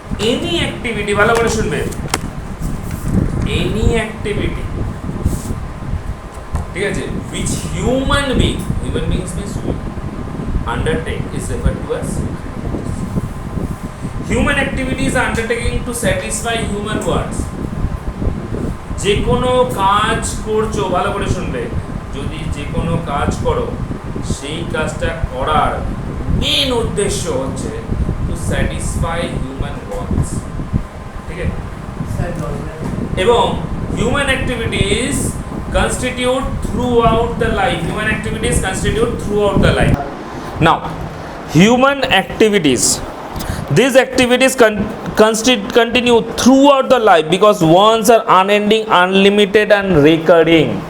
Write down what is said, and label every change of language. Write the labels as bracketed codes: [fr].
[en] any activity, [bn] ভালো করে শুনবে, [en] Any activity, ঠিক আছে, which human beings means undertake is referred to as human activities are undertaking to satisfy human wants. [bn] যে কোনো কাজ করছো, ভালো করে শুনবে, যদি যে কোনো কাজ করো সেই কাজটা করার মেন উদ্দেশ্য হচ্ছে [en] to satisfy human wants, [bn] ঠিক আছে। [en] এবং human activities constitute throughout the life. Human activities constitute throughout the life. Now, human activities, these activities continue throughout the life because wants are unending, unlimited and recurring.